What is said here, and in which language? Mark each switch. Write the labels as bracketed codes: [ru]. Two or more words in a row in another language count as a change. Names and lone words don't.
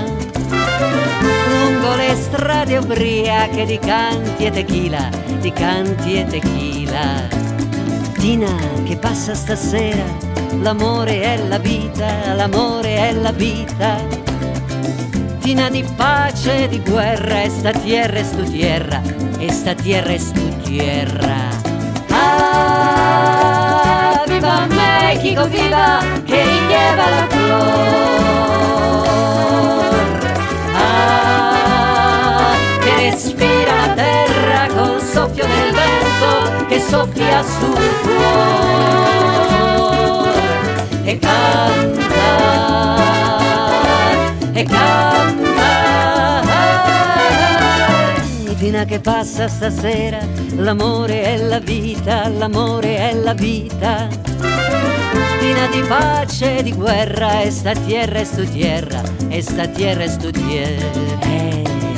[it] Lungo le strade ubriache di canti e tequila, di canti e tequila. Tina che passa stasera, l'amore è la vita, l'amore è la vita. Tina di pace e di guerra, [es] esta tierra es tu tierra, esta tierra es tu tierra. Ah, viva México, viva, que lleva la flor. [it] Ah, che respira la terra col soffio del vento che soffia sul cuore. E canta, e canta. Tina che passa stasera, l'amore è la vita, l'amore è la vita. Tina di pace e di guerra, [es] esta tierra es tu tierra, esta tierra es tu tierra.